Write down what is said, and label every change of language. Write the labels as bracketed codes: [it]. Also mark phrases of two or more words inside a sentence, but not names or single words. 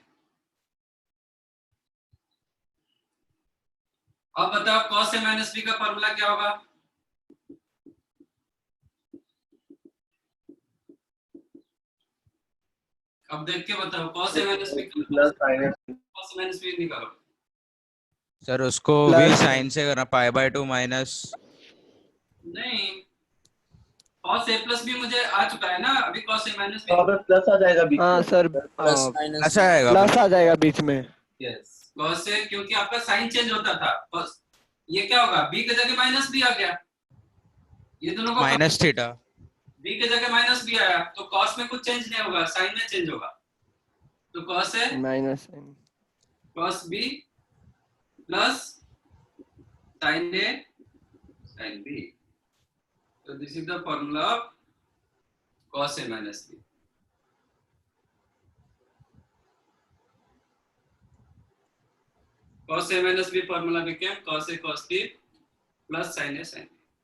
[hi] अब बताओ cos a माइनस बी का फॉर्मूला क्या होगा? अब देख के बताओ cos a माइनस बी प्लस sin a cos a माइनस बी निकालो। सर उसको भी प्लस साइन से करना, π/2 माइनस। नहीं, cos a प्लस बी मुझे आ चुका है ना, अभी cos a माइनस बी। वहाँ पे प्लस आ जाएगा बीच हाँ में। सर [en] plus minus [hi] ऐसा आएगा प्लस आ जाएगा बीच में। यस, cos a, क्योंकि आपका साइन चेंज होता था। cos ये क्या होगा, b के जगह माइनस बी आ गया, ये दोनों को [en] minus theta. [hi] b के जगह माइनस बी आया, तो cos में कुछ चेंज नहीं होगा, साइन में चेंज होगा। तो cos a माइनस cos b प्लस sin a sin b। [en] So this is the formula of cos a minus b। cos a minus b formula became cos a cos b plus sin a sin b।